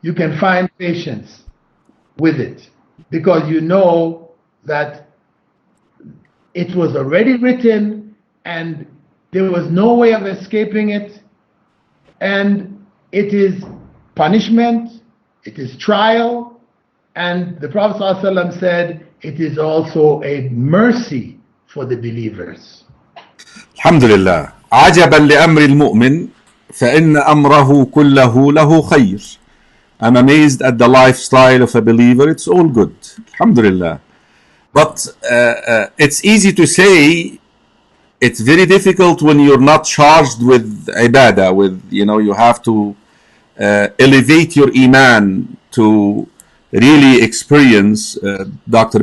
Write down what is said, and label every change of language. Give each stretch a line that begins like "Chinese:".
English: You can find patience with it, because you know that it was already written and there was no way of escaping it, and it is punishment, it is trial, and the Prophet ﷺ said it is also a mercy for the believers. Alhamdulillah.
Arabic: عجبا لأمر المؤمن فإن أمره كله له خير.
English: I'm amazed at the lifestyle of a believer. It's all good. Alhamdulillah. But it's easy to say. It's very difficult when you're not charged with ibadah, with, you have to elevate your iman to really experience, Dr.